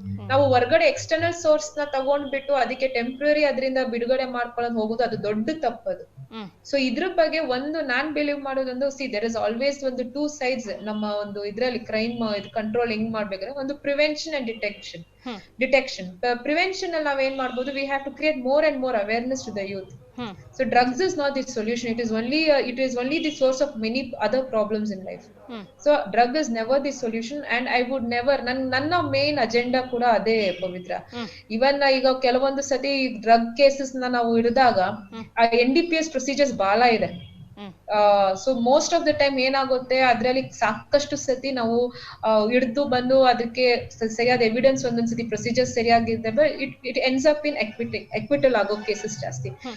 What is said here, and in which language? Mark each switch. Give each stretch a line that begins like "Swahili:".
Kannada: ನಾವು ಹೊರಗಡೆ external source ನ ತಗೊಂಡ್ಬಿಟ್ಟು ಅದಕ್ಕೆ ಟೆಂಪ್ರರಿ ಅದರಿಂದ ಬಿಡುಗಡೆ ಮಾಡ್ಕೊಳ್ಳೋದು ಹೋಗೋದು, ಅದು ದೊಡ್ಡ ತಪ್ಪದು. ಸೊ ಇದ್ರ ಬಗ್ಗೆ ಒಂದು ನಾನ್ ಬಿಲೀವ್ ಮಾಡೋದೊಂದು,
English: there is always
Kannada: ಒಂದು 2 sides ನಮ್ಮ ಒಂದು ಇದ್ರಲ್ಲಿ ಕ್ರೈಮ್ ಕಂಟ್ರೋಲ್ ಹೆಂಗ್ ಮಾಡ್ಬೇಕಂದ್ರೆ, ಒಂದು ಪ್ರಿವೆನ್ಷನ್ ಅಂಡ್ ಡಿಟೆಕ್ಷನ್. ಪ್ರಿವೆನ್ಷನ್ ಅಲ್ಲಿ ನಾವ್ ಏನ್ ಮಾಡ್ಬೋದು,
English: We have to create more and more awareness to the youth. So drugs is not the solution. It is only the source of many other problems in life. So drug is never the solution, and I would never,
Kannada: ನನ್ನ main agenda ಕೂಡ ಅದೇ ಪವಿತ್ರ. ಇವನ್ ಈಗ ಕೆಲವೊಂದು ಸತಿ drug cases ನಾವು ಹಿಡಿದಾಗ NDPS procedures ಬಹಳ ಇದೆ.
English: so most of the time
Kannada: ಏನಾಗುತ್ತೆ, ಅದ್ರಲ್ಲಿ ಸಾಕಷ್ಟು ಸತಿ ನಾವು ಹಿಡಿದು ಬಂದು ಅದಕ್ಕೆ ಸರಿಯಾದ evidence ಒಂದೊಂದ್ಸತಿ procedures ಸರಿಯಾಗಿರ್ತವೆ,
English: it ends up in acquittal
Kannada: ಆಗೋ ಕೇಸಸ್ ಜಾಸ್ತಿ.